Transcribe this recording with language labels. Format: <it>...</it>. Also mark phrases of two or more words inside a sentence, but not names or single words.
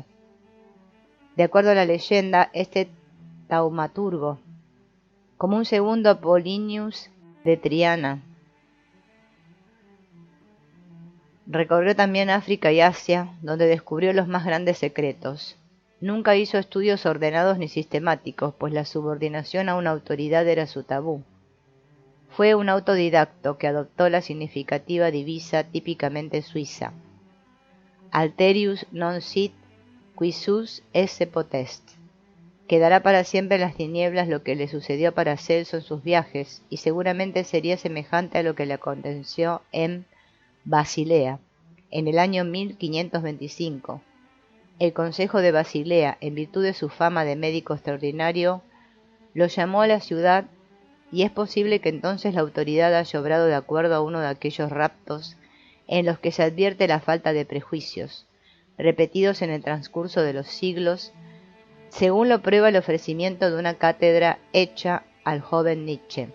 <es>De acuerdo a la leyenda, este taumaturgo, como un segundo Apollinius de Triana, recorrió también África y Asia, donde descubrió los más grandes secretos. Nunca hizo estudios ordenados ni sistemáticos, pues la subordinación a una autoridad era su tabú. Fue un autodidacto que adoptó la significativa divisa típicamente suiza:</es> <la>Alterius non sit, qui sus esse potest.</la> <es>Quedará para siempre en las tinieblas lo que le sucedió a Paracelso en sus viajes, y seguramente sería semejante a lo que le aconteció en Basilea, en el año 1525. El Consejo de Basilea, en virtud de su fama de médico extraordinario, lo llamó a la ciudad, y es posible que entonces la autoridad haya obrado de acuerdo a uno de aquellos raptos en los que se advierte la falta de prejuicios, repetidos en el transcurso de los siglos, según lo prueba el ofrecimiento de una cátedra hecha al joven Nietzsche.</es>